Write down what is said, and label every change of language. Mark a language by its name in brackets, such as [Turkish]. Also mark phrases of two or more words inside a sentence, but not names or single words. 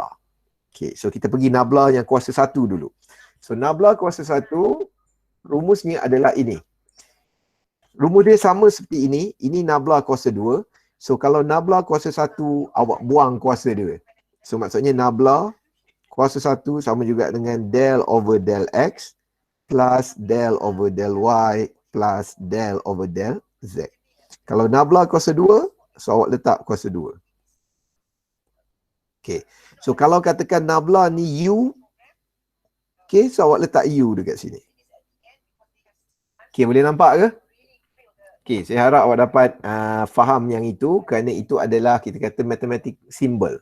[Malay] Okey, so kita pergi nabla yang kuasa 1 dulu. So nabla kuasa 1, rumusnya adalah ini. Rumus dia sama seperti ini. Ini nabla kuasa 2. So kalau nabla kuasa 1, awak buang kuasa dia. So maksudnya nabla kuasa 1 sama juga dengan [English] del over del x plus del over del y plus del over del z. [Malay] Kalau nabla kuasa 2, so awak letak kuasa 2. Okay. So kalau katakan nabla ni u, okay, so awak letak u dekat sini. Okay, boleh nampak ke? Okay, saya harap awak dapat faham yang itu, kerana itu adalah kita kata matematik symbol.